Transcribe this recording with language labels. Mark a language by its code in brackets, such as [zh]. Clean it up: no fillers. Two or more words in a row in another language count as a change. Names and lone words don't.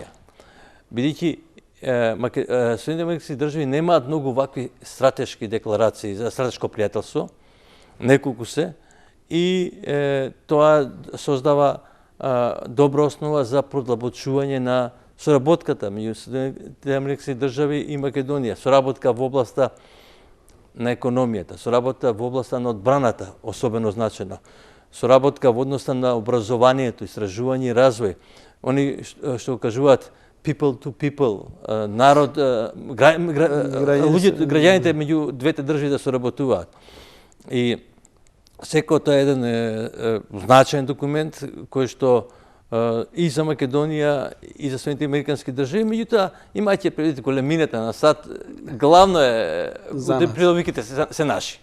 [mk] Бидејќи Соединетите американски држави немаат многу вакви стратешки декларации за стратешко пријателство, неколку се, и тоа создава добра основа за продлабочување на соработката меѓу Соединетите американски држави и Македонија, соработка во областа на економијата, соработка во областа на одбраната, особено значено, соработка во односа на образованието, истражување и развој. Они што кажуваат [en] people to people, [mk] народ, граѓаните меѓу двете држави да соработуваат. И секој тоа е еден значаен документ кој што и за Македонија и за Соединетите американски држави, меѓутоа имајќи предвид големината на САД, главно е придобивките се наши.